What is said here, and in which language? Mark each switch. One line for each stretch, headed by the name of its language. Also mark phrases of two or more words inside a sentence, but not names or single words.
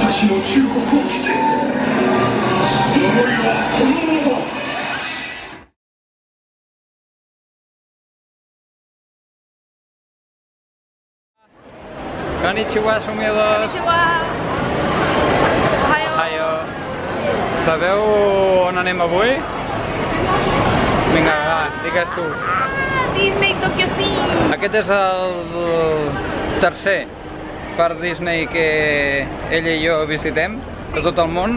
Japanese: の忠告を聞け。思いはこのままだ。
Catalan: Konnichiwa, somiadors! Konnichiwa! Ohayo! Sabeu on anem avui? Vinga, va, digues tu. Disney Tokyo Sea! Aquest és el tercer parc Disney que ella i jo visitem de tot el món.